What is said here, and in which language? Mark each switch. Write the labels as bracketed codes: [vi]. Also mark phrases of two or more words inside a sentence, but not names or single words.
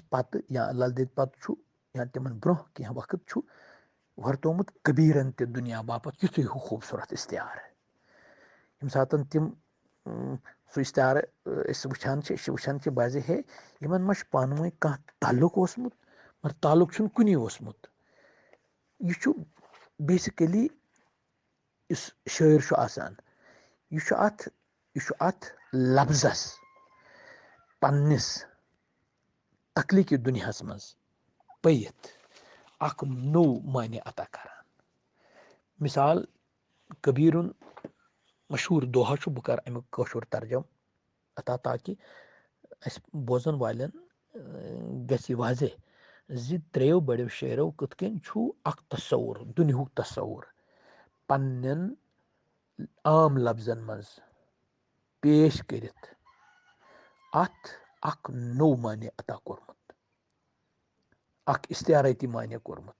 [ks] पत या लल दित पत या तिमन ब्रोह कह वक्त वर्तोमुत कबीरन ते दुनिया बापत युथ खूबसूरत इश्तिहार यम सात तिम सह इश्तिहार वुचान बाजे है यमन मा पान वन कह ताल्लुक ओसमुत मगर ताल्लुक छुन कुनी ओसमुत यह बेसिकली इस शायर आसान यह अत लफ्जस पन्निस तख्लीकी दुनिया मज پیٚیِتھ اکھ نوٚو معنے عطا کران. مِثال کبیٖرُن مشہوٗر دوہا چھُ، بہٕ کرٕ امیُک کٲشُر ترجم عطا تاکہِ اَسہِ بوزن والٮ۪ن گژھِ یہِ واضح زِ ترٛیو بڑیو شٲعرو کِتھ کٔنۍ چھُ اکھ تصوُر، دُنیہُک تصوُر پننٮ۪ن عام لفظن منٛز پیش کٔرِتھ اتھ اکھ نوٚو معنے عطا کوٚرمُت، اکھ اِستعارٲتی معنے کوٚرمُت.